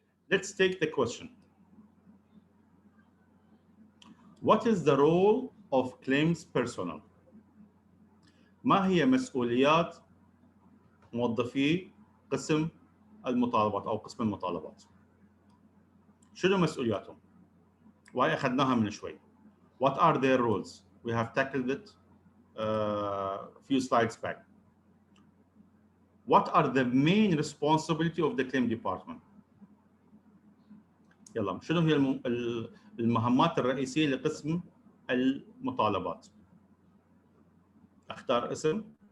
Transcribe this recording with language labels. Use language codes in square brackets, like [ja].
[en] Let's take the question. What is the role of claims personnel? [ar] ما هي مسؤوليات موظفي قسم المطالبات أو قسم المطالبات؟ شنو مسؤولياتهم؟ وهي أخذناها من شوي. [en] What are their roles? We have tackled it a few slides back. What are the main responsibility of the claim department? [ar] يلا، شنو هي المهمات الرئيسية لقسم المطالبات؟ اختار اسم.